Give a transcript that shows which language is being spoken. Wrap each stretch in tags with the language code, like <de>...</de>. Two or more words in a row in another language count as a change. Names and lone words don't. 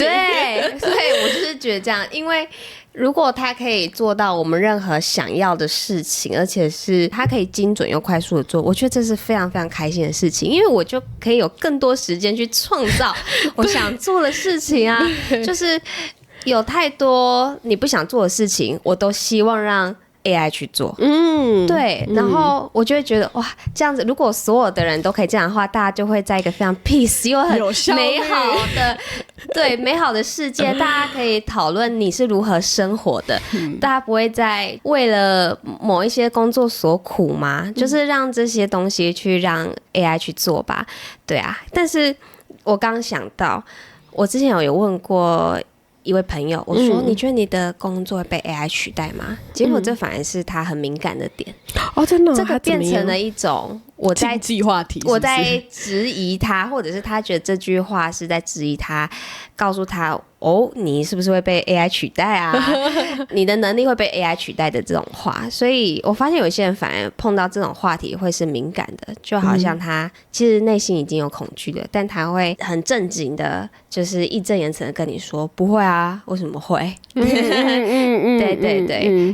<zh>对，所以我就是觉得这样，因为如果他可以做到我們任何想要的事情，而且是他可以精準又快速的做，我覺得這是非常非常開心的事情，因為我就可以有更多時間去創造我想做的事情啊。就是有太多你不想做的事情，我都希望讓 AI 去做，對，然後我就會覺得哇，這樣子如果所有的人都可以這樣的話，大家就會在一個非常 peace 又很美好的對美好的世界，大家可以討論你是如何生活的，大家不會再為了某一些工作所苦嘛，就是讓這些東西去讓 AI 去做吧，對啊。但是我剛想到，我之前有問過一位朋友，我說你覺得你的工作會被 AI 取代嗎？結果這反而是他很敏感的點。真的，這個變成了一種我在禁忌話題，我在質疑他，或者是他覺得這句話是在質疑他，告訴他哦，你是不是會被 AI 取代啊？你的能力會被 AI 取代的這種話。所以我發現有一些人反而碰到這種話題會是敏感的，就好像他其實內心已經有恐懼了，但他會很正經的，就是義正言辭的跟你說不會啊，為什麼會？對對對，</zh>